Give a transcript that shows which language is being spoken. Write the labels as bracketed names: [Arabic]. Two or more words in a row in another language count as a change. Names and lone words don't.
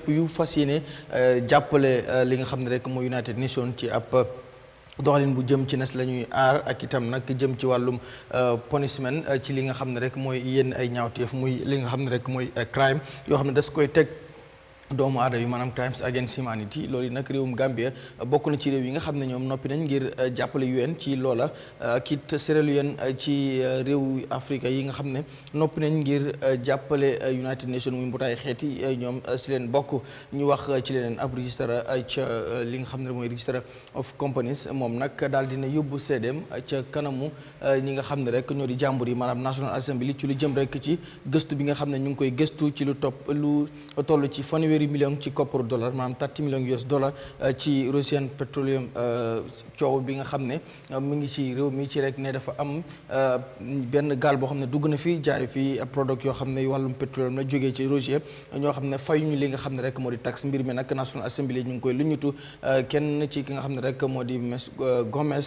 [Wolof] yu fas yéene jàppale li nga xam ne rek mooy United Nations ci ab doxalin bu jëm ci nes la ñuy aar ak itam nag jëm ci wàllum punishment ci li nga xam ne rek mooy yenn ay ñaawteef muy li nga xam ne rek mooy crime yoo xam ne das koy teg doomu aadama yi maanaam [English] crimes against humanity [Wolof] loolu yi nag réewum Gambia bokk na ci réew yi nga xam ne ñoom noppi nañ ngir jàppale UN ci loola kit Sierra Leone ci réew Afrique yi nga xam ne noppi nañ ngir jàppale United Nations muy mbootaay xeeti ñoom si leen bokk ñu wax ci leneen ab registre ca li nga xam ne mooy [English] registre of companies [Wolof] moom nag daal dina yóbbu seedeem ca kanamu ñi nga xam ne rek ñoo di jàmbur yi maanaam National Assembly ci lu jëm rek ci gëstu bi nga xam ne ñu ngi koy gëstu ci lu toll ci fanweeri million ci kopparu dollar maanaam 30 millions US dollar ci [English] Russian petroleum [Wolof] coow bi nga xam ne mu ngi ci réew mi ci rek ne dafa am benn gaal boo xam ne dugg na fi jaay fi product yoo xam ne wàllum pétrole la jógee ci Russie ñoo xam ne fayuñu li nga xam ne rek moo di taxe mbir mi nag National Assembly ñu ngi koy luñutu kenn ci ki nga xam ne rek moo di Gomez